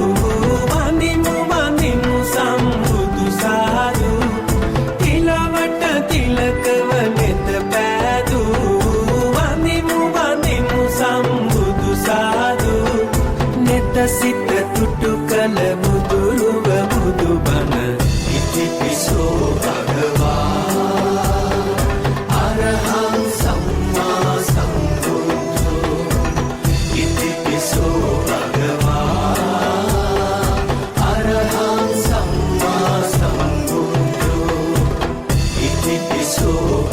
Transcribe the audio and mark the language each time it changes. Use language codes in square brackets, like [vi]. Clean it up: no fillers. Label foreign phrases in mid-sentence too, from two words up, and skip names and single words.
[si] වඳිමු වඳිමු සම්බුදු සාදු තිලවට තිලකව නෙත පෑදූ වඳිමු වඳිමු සම්බුදු සාදු නෙත සිත තුටු කළ බුදුරුව බුදු බණ [pi] ඉතිපිසෝ භගවා අරහං සම්මා සම්බුද්ධෝ ඉතිපිසෝ භගවා අරහං සම්මා සම්බුද්ධෝ ඉතිපිසෝ